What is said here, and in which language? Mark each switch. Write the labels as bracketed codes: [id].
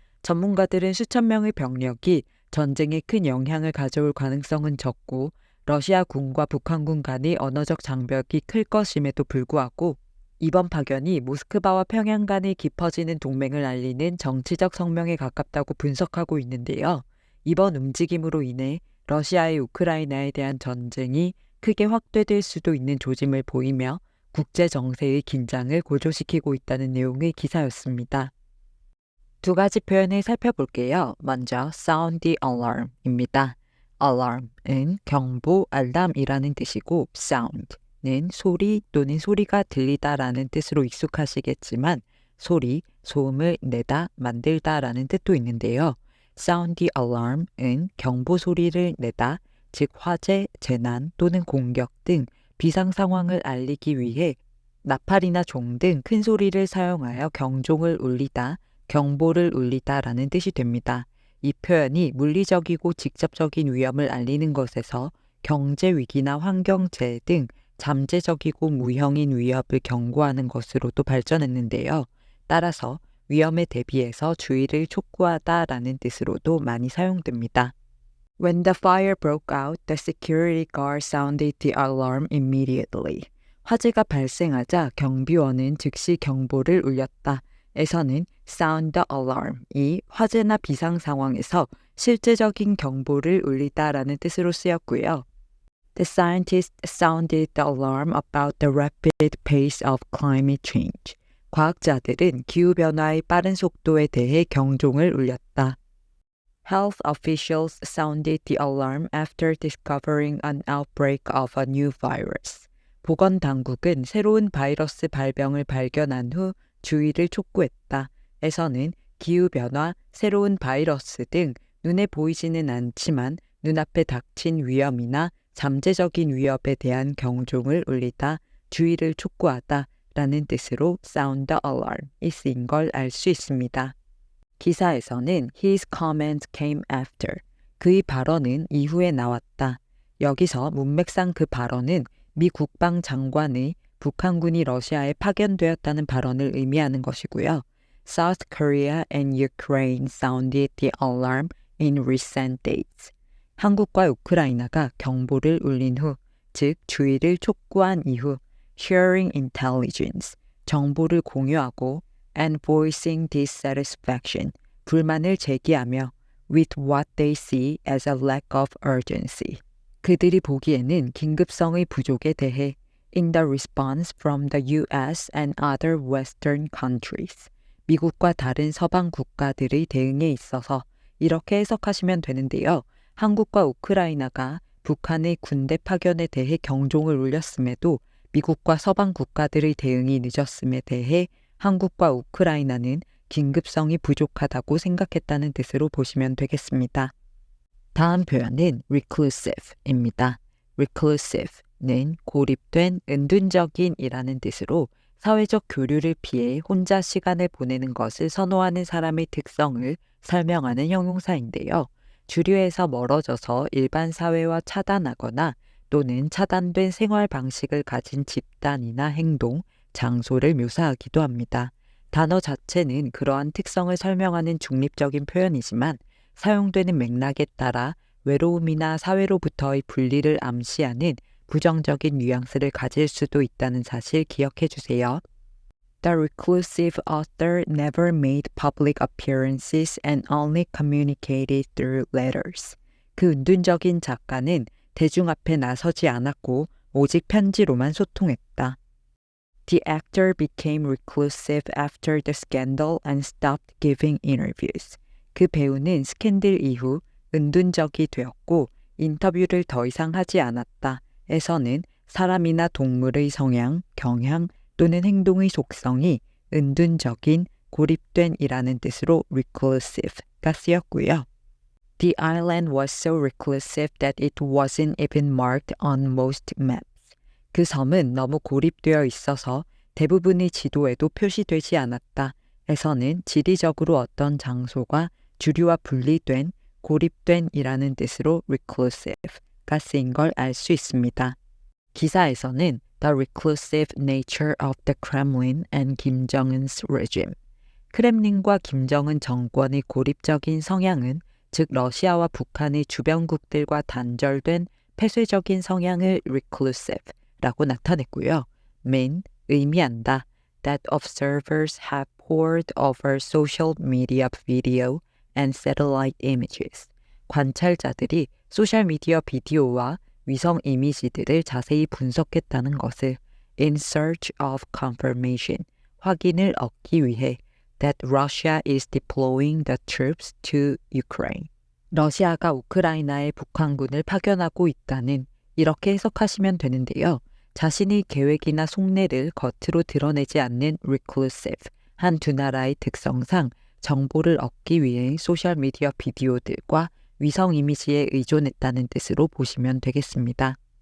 [ko] 전문가들은 수천 명의 병력이 전쟁에 큰 영향을 가져올 가능성은 적고 러시아 군과 북한군 간의 언어적 장벽이 클 것임에도 불구하고 이번 파견이 모스크바와 평양 간의 깊어지는 동맹을 알리는 정치적 성명에 가깝다고 분석하고 있는데요. 이번 움직임으로 인해 러시아의 우크라이나에 대한 전쟁이 크게 확대될 수도 있는 조짐을 보이며 국제 정세의 긴장을 고조시키고 있다는 내용의 기사였습니다. 두 가지 표현을 살펴볼게요. 먼저 sound the alarm입니다. alarm은 경보, 알람이라는 뜻이고 sound는 소리 또는 소리가 들리다라는 뜻으로 익숙하시겠지만 소리, 소음을 내다, 만들다라는 뜻도 있는데요. sound the alarm은 경보 소리를 내다, 즉 화재, 재난 또는 공격 등 비상 상황을 알리기 위해 나팔이나 종 등 큰 소리를 사용하여 경종을 울리다, 경보를 울리다라는 뜻이 됩니다. 이 표현이 물리적이고 직접적인 위험을 알리는 것에서 경제 위기나 환경재해 등 잠재적이고 무형인 위협을 경고하는 것으로도 발전했는데요. 따라서 위험에 대비해서 주의를 촉구하다라는 뜻으로도 많이 사용됩니다. [en] When the fire broke out, the security guard sounded the alarm immediately. [ko] 화재가 발생하자 경비원은 즉시 경보를 울렸다. 에서는 sound the alarm이 화재나 비상 상황에서 실제적인 경보를 울리다라는 뜻으로 쓰였고요. [en] The scientists sounded the alarm about the rapid pace of climate change. [ko] 과학자들은 기후변화의 빠른 속도에 대해 경종을 울렸다. [en] Health officials sounded the alarm after discovering an outbreak of a new virus. [ko] 보건당국은 새로운 바이러스 발병을 발견한 후 주의를 촉구했다. 에서는 기후변화, 새로운 바이러스 등 눈에 보이지는 않지만 눈앞에 닥친 위험이나 잠재적인 위협에 대한 경종을 울리다, 주의를 촉구하다 라는 뜻으로 sound the alarm이 쓰인 걸 알 수 있습니다. 기사에서는 [en] his comment came after, [ko] 그의 발언은 이후에 나왔다. 여기서 문맥상 그 발언은 미 국방장관의 북한군이 러시아에 파견되었다는 발언을 의미하는 것이고요. [en] South Korea and Ukraine sounded the alarm in recent days. [ko] 한국과 우크라이나가 경보를 울린 후, 즉 주의를 촉구한 이후 [en] sharing intelligence, [ko] 정보를 공유하고 [en] and voicing dissatisfaction, [ko] 불만을 제기하며 [en] with what they see as a lack of urgency. [ko] 그들이 보기에는 긴급성의 부족에 대해 [en] in the response from the US and other Western countries. [ko] 미국과 다른 서방 국가들의 대응에 있어서 이렇게 해석하시면 되는데요. 한국과 우크라이나가 북한의 군대 파견에 대해 경종을 울렸음에도 미국과 서방 국가들의 대응이 늦었음에 대해 한국과 우크라이나는 긴급성이 부족하다고 생각했다는 뜻으로 보시면 되겠습니다. 다음 표현은 reclusive입니다. reclusive는 고립된, 은둔적인이라는 뜻으로 사회적 교류를 피해 혼자 시간을 보내는 것을 선호하는 사람의 특성을 설명하는 형용사인데요. 주류에서 멀어져서 일반 사회와 차단하거나 또는 차단된 생활 방식을 가진 집단이나 행동, 장소를 묘사하기도 합니다. 단어 자체는 그러한 특성을 설명하는 중립적인 표현이지만 사용되는 맥락에 따라 외로움이나 사회로부터의 분리를 암시하는 부정적인 뉘앙스를 가질 수도 있다는 사실 기억해 주세요. [en] The reclusive author never made public appearances and only communicated through letters. [ko] 그 은둔적인 작가는 대중 앞에 나서지 않았고 오직 편지로만 소통했다. [en] The actor became reclusive after the scandal and stopped giving interviews. [ko] 그 배우는 스캔들 이후 은둔적이 되었고 인터뷰를 더 이상 하지 않았다. 에서는 사람이나 동물의 성향, 경향 또는 행동의 속성이 은둔적인, 고립된이라는 뜻으로 reclusive가 쓰였고요. [en] The island was so reclusive that it wasn't even marked on most maps. [ko] 그 섬은 너무 고립되어 있어서 대부분의 지도에도 표시되지 않았다. 에서는 지리적으로 어떤 장소가 주류와 분리된, 고립된이라는 뜻으로 reclusive가 쓰인 걸 알 수 있습니다. 기사에서는 [en] The reclusive nature of the Kremlin and Kim Jong-un's regime. [ko] 크렘린과 김정은 정권의 고립적인 성향은 즉 러시아와 북한의 주변국들과 단절된 폐쇄적인 성향을 reclusive라고 나타냈고요. mean, 의미한다. [en] That observers have pored over social media video and satellite images. [ko] 관찰자들이 소셜미디어 비디오와 위성 이미지들을 자세히 분석했다는 것을 [en] in search of confirmation, [ko] 확인을 얻기 위해 [en] that Russia is deploying the troops to Ukraine. [ko] 러시아가 우크라이나에 북한군을 파견하고 있다는 이렇게 해석하시면 되는데요. 자신의 계획이나 속내를 겉으로 드러내지 않는 reclusive, 한 두 나라의 특성상 정보를 얻기 위해 소셜미디어 비디오들과 위성 이미지에 의존했다는 뜻으로 보시면 되겠습니다.